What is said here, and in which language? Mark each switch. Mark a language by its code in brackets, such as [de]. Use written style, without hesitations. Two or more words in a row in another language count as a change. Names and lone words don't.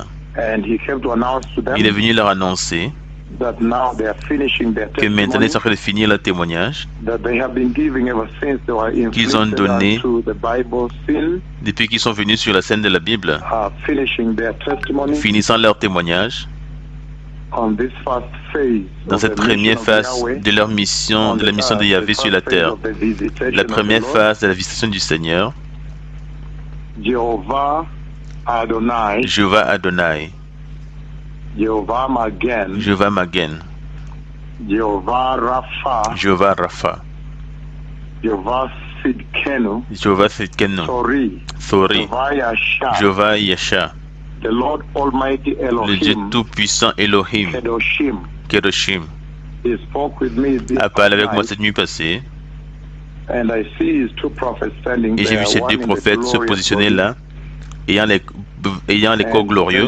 [fr] Il est venu leur annoncer que maintenant ils sont en train de finir leur témoignage qu'ils ont donné depuis qu'ils sont venus sur la scène de la Bible, finissant leur témoignage dans cette première phase de leur mission, de la mission de Yahvé sur la terre, la première phase de la visitation du Seigneur. Jehovah Adonai, Jehovah Magen, Jehovah Rapha, Jehovah Sidkenu, Thori, Jehovah Yasha, le Dieu tout-puissant Elohim, Kedoshim, a parlé avec moi cette nuit passée. Et j'ai vu ces deux prophètes se positionner là, ayant les corps glorieux.